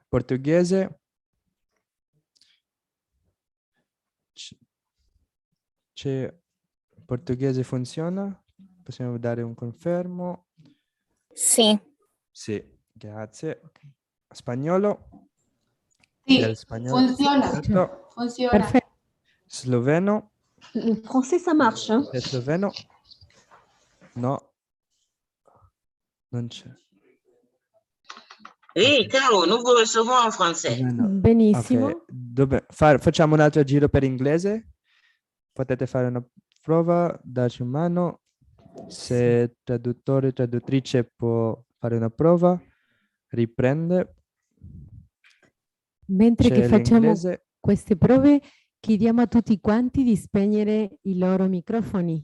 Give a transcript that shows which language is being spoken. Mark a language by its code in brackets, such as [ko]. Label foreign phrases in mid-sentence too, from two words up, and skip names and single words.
[it] Portoghese? Portoghese funziona? Possiamo dare un confermo? Sì. Sì, grazie. Spagnolo? Sì, Spagnolo. funziona. Perfetto. Funziona. Perfetto. Sloveno? [fr] Le français, ça marche. Hein? [it] È sloveno? No. Non c'è. [fr] Oui, Caro, nous vous recevons en français. [it] Benissimo. Okay. Facciamo un altro giro per inglese. Potete fare una prova, darci una mano. Se traduttore, traduttrice può fare una prova, riprende. Mentre che facciamo queste prove, chiediamo a tutti quanti di spegnere i loro microfoni.